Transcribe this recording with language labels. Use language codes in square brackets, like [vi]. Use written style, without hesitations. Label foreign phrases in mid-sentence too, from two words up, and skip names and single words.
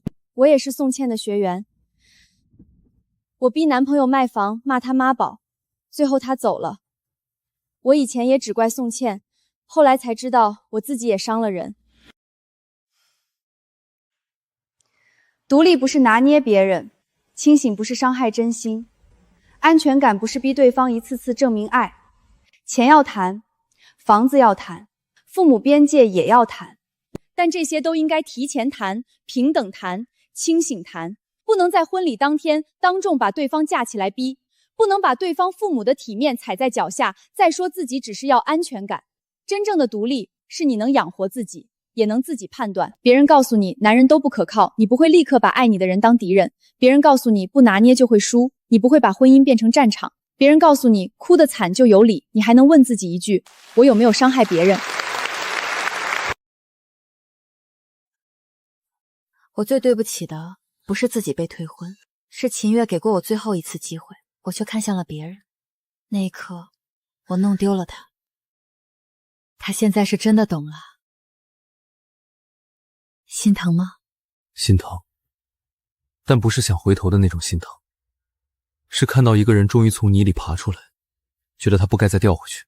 [zh] 我也是宋茜的學員，我逼男朋友賣房，罵他媽寶，最後他走了。我以前也只怪宋茜，後來才知道我自己也傷了人。獨立不是拿捏別人，清醒不是傷害真心，安全感不是逼對方一次次證明愛。錢要談，房子要談，父母邊界也要談，但這些都應該提前談，平等談，清醒談，不能在婚禮當天當眾把對方架起來逼，不能把对方父母的體面踩在腳下，再說自己只是要安全感。真正的獨立是你能養活自己，也能自己判斷。別人告訴你男人都不可靠，你不會立刻把愛你的人當敵人。別人告訴你不拿捏就會輸，你不會把婚姻變成戰場。別人告訴你哭得慘就有理，你還能問自己一句，我有沒有傷害別人？我最對不起的不是自己被退婚，是秦月給過我最後一次機會，我卻看向了別人。那一刻，我弄丟了他。他现在是真的懂了。心疼吗？心疼，但不是想回头的那种心疼，是看到一个人終於從泥裡爬出來，覺得他不該再掉回去。